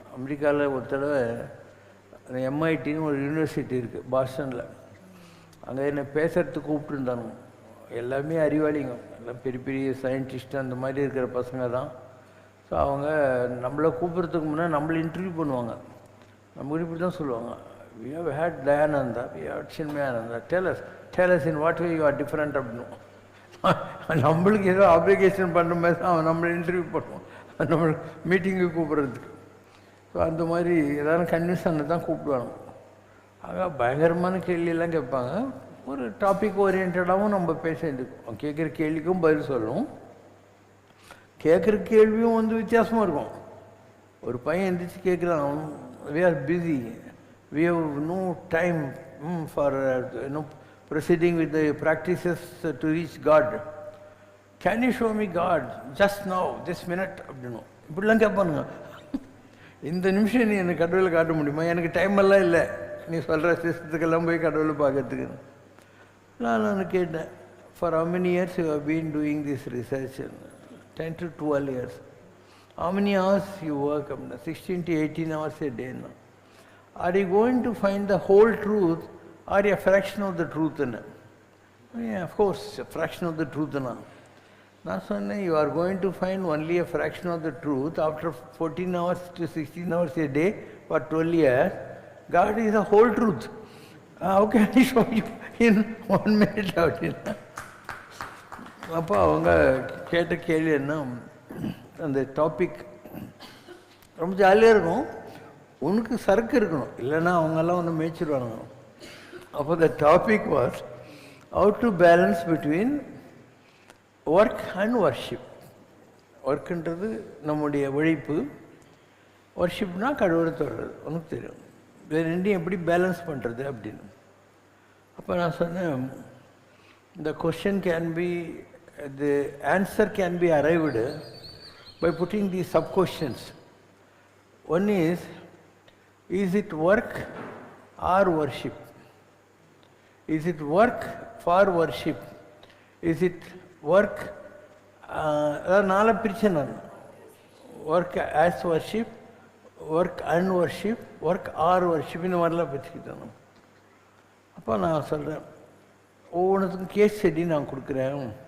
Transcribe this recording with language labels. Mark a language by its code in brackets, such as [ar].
[ta] அமெரிக்காவில் ஒரு தடவை MITன்னு ஒரு யூனிவர்சிட்டி இருக்குது பாஸ்டனில், அங்கே என்னை பேசுகிறதுக்கு கூப்பிட்டுருந்தாங்க. எல்லாமே அறிவாளிங்க, எல்லாம் பெரிய பெரிய சயின்டிஸ்ட் அந்த மாதிரி இருக்கிற பசங்க தான். ஸோ அவங்க நம்மளை கூப்பிட்றதுக்கு முன்னாடி நம்மளை இன்டர்வியூ பண்ணுவாங்க. நம்ம இப்படி தான் சொல்லுவாங்க, [en] we have had Dayananda, we have Chinmayananda, tell us in what way you are different [ta] அப்படின்னு. நம்மளுக்கு ஏதோ அப்ளிகேஷன் பண்ணுற மாதிரி தான் அவன் நம்மளை இன்டர்வியூ பண்ணுவான், நம்ம மீட்டிங்கு கூப்பிட்றதுக்கு. ஸோ அந்த மாதிரி ஏதாவது கன்வின்ஸ் பண்ண தான் கூப்பிடுவாங்க. ஆக பயங்கரமான கேள்வியெல்லாம் கேட்பாங்க. ஒரு டாபிக் ஓரியன்டாகவும் நம்ம பேச வேண்டியிருக்கோம். கேட்குற கேள்விக்கும் பதில் சொல்லணும். கேட்குற கேள்வியும் வந்து வித்தியாசமாக இருக்கும். ஒரு பையன் எந்திரிச்சு கேட்குறான், [en] we are busy, we have no time for proceeding with the practices to reach God. Can you show me God just now, this minute [ta] அப்படின்னு இப்படிலாம் கேட்பானுங்க. இந்த நிமிஷம் நீ எனக்கு கடவுளை காட்ட முடியுமா? எனக்கு டைம் எல்லாம் இல்லை, நீ சொல்கிற சிஸ்டத்துக்கெல்லாம் போய் கடவுளை பார்க்கறதுக்கு. நான் கேட்டேன், [en] for how many years you have been doing this research? 10 to 12 years. How many hours you work? 16 to 18 hours a day. Are you going to find the whole truth or a fraction of the truth? Yeah, of course, a fraction of the truth. [ta] நான் சொன்னேன், [en] you are going to find only a fraction of the truth after 14 hours to 16 hours a day for 12 years. God is the whole truth. How can I show you in 1 minute? [ta] அப்படின்னா அப்போ அவங்க கேட்ட கேள்வி என்ன, அந்த topic ரொம்ப ஜாலியாக இருக்கும், உனக்கு சரக்கு இருக்கணும், இல்லைன்னா அவங்கெல்லாம் ஒன்று மேய்ச்சிடுவாங்க. அப்போ [en] The topic was how to balance between work and worship. [ta] ஒர்க்குன்றது நம்முடைய உழைப்பு, ஒர்ஷிப்னா கடவுளை தொடர்றது. உனக்கு தெரியும் இது ரெண்டையும் எப்படி பேலன்ஸ் பண்ணுறது அப்படின்னு. அப்போ நான் சொன்னேன், [en] the question can be, the answer can be arrived by putting these sub-questions. One is it work or worship? Is it work for worship? Is it work, [ta] அதாவது நாலு பிரிச்சேன் நான், [en] work as worship, work and worship, work or worship, [ta] இந்த மாதிரிலாம் பிரிச்சுக்கிட்டேன். அப்போ நான் சொல்கிறேன், ஒவ்வொன்றுத்துக்கும் case study நான் கொடுக்குறேன்.